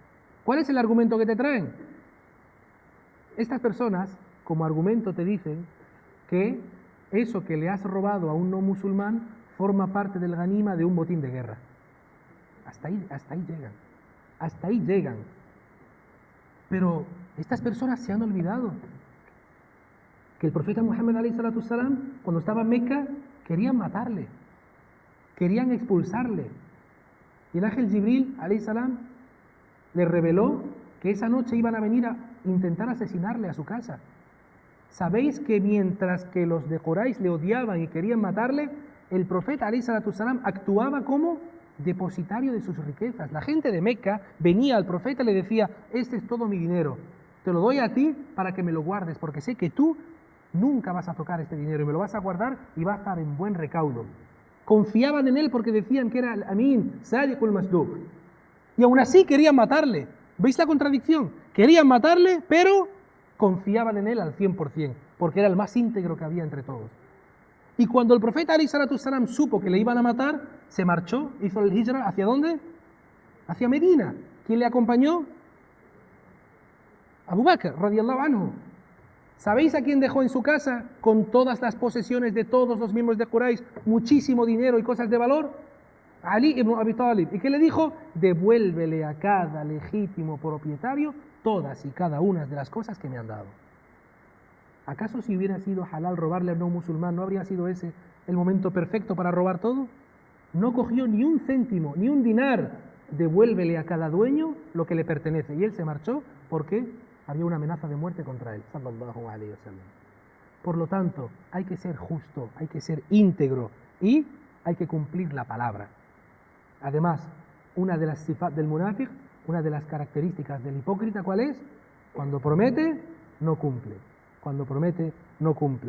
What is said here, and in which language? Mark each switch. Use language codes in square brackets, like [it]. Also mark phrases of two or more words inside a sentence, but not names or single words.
[es] ¿Cuál es el argumento que te traen? Estas personas, como argumento, te dicen que eso que le has robado a un no musulmán forma parte del ganima de un botín de guerra. Hasta ahí llegan. Pero estas personas se han olvidado que el profeta Muhammad [ar] عليه الصلاة والسلام, [es] cuando estaba en Meca, querían matarle, querían expulsarle. Y el ángel Jibril [ar] عليه السلام [es] le reveló que esa noche iban a venir a intentar asesinarle a su casa. ¿Sabéis que mientras que los de Quraysh le odiaban y querían matarle, el profeta [ar] عليه الصلاة والسلام [es] actuaba como depositario de sus riquezas? La gente de Meca venía al profeta y le decía, este es todo mi dinero, te lo doy a ti para que me lo guardes, porque sé que tú nunca vas a tocar este dinero y me lo vas a guardar y va a estar en buen recaudo. confiaban en él porque decían que era el Amin, [ar] الصادق المصدوق. [es] Y aún así querían matarle. ¿Veis la contradicción? Querían matarle, pero confiaban en él al 100%, porque era el más íntegro que había entre todos. Y cuando el profeta [ar] عليه الصلاة السلام [es] supo que le iban a matar, se marchó, hizo el hijra, ¿hacia dónde? Hacia Medina. ¿Quién le acompañó? Abu Bakr, [ar] رضي الله عنه. [es] ¿Sabéis a quién dejó en su casa con todas las posesiones de todos los miembros de Quraysh, muchísimo dinero y cosas de valor? Ali ibn Abi Talib. ¿Y qué le dijo? Devuélvele a cada legítimo propietario todas y cada una de las cosas que me han dado. ¿Acaso si hubiera sido halal robarle a un no musulmán, no habría sido ese el momento perfecto para robar todo? No cogió ni un céntimo, ni un dinar. Devuélvele a cada dueño lo que le pertenece. Y él se marchó porque había una amenaza de muerte contra él. [ar] صلى الله عليه وسلم. [es] Por lo tanto, hay que ser justo, hay que ser íntegro y hay que cumplir la palabra. Además, una de las sifat del munafiq, una de las características del hipócrita, ¿cuál es? Cuando promete, no cumple. Cuando promete, no cumple.